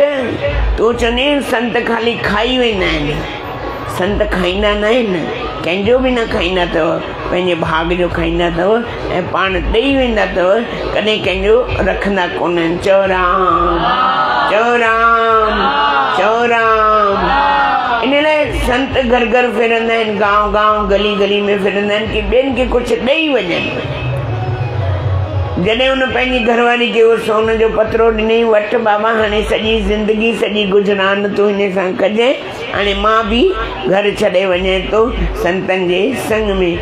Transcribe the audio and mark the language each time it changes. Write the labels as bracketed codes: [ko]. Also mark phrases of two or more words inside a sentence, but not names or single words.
[sd] तूं चवंदी संत ख़ाली खाई वेंदा आहिनि, संत खाईंदा न आहिनि, कंहिंजो बि न खाईंदा अथव, पंहिंजे भाग जो खाईंदा अथव ऐं पाण ॾेई वेंदा अथव, कॾहिं कंहिंजो रखंदा कोन आहिनि। चओ राम, चओ राम, चओ राम। इन लाइ संत घर घर फिरंदा आहिनि, गांव गांव, गली गली में फिरंदा आहिनि कि ॿियनि खे कुझु ॾेई वञनि। जॾहिं हुन पंहिंजी घरवारी खे उहो सोन जो पतरो ॾिनई, वठ बाबा, हाणे सॼी ज़िंदगी सॼी गुज़रान तूं हिन सां कजांइ, हाणे मां बि घर छॾे वञे थो संतनि जे संग में।